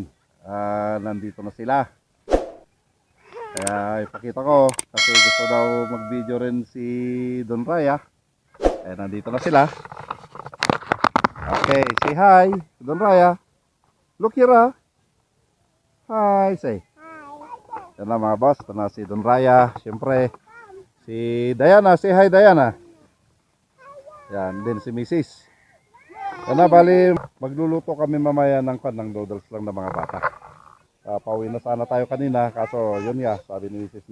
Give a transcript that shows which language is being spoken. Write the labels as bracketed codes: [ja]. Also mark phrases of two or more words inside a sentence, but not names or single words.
[tl] Nandito na sila. Kaya ipakita ko kasi gusto daw mag-video rin si Don Raya. Kaya nandito na sila. [en] Okay, say hi, Don Raya. Look here, ah. Hi, say. Hi. [tl] Yan na mga boss, ito na si Don Raya. Siyempre, si Diana, [en] say hi [tl] Diana. Yan din si Mrs. Yan na, bali magluluto kami mamaya ng noodles lang ng mga bata. Pauwi na sana tayo kanina, kaso yun nga, sabi ni Mrs.